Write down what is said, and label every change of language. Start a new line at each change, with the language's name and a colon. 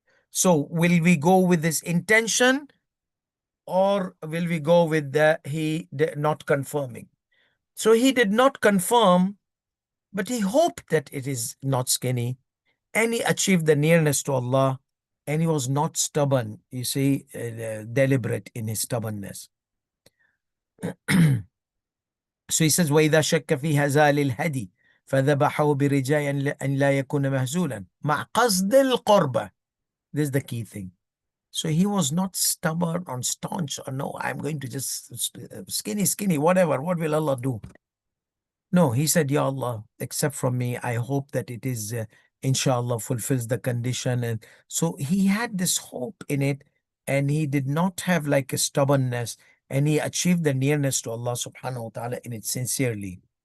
English: So will we go with this intention or will we go with the he not confirming? So he did not confirm, but he hoped that it is not skinny and he achieved the nearness to Allah and he was not stubborn, you see, deliberate in his stubbornness.
Arabic: So he says, وَإِذَا شَكَّ فِي هَزَالِ الْهَدِي فَذَبَحَهُ بِرِجَاءٍ أَنْ لَا يَكُونَ مَهْزُولًا مَعْ قَصْدِ الْقُرْبَةِ.
English: This is the key thing. So he was not stubborn or staunch or no, I'm going to just skinny, whatever. What will Allah do? No, he said, Ya Allah, except from me, I hope that it is, inshallah, fulfills the condition. And so he had this hope in it and he did not have like a stubbornness and he achieved the nearness to Allah subhanahu wa ta'ala in it sincerely.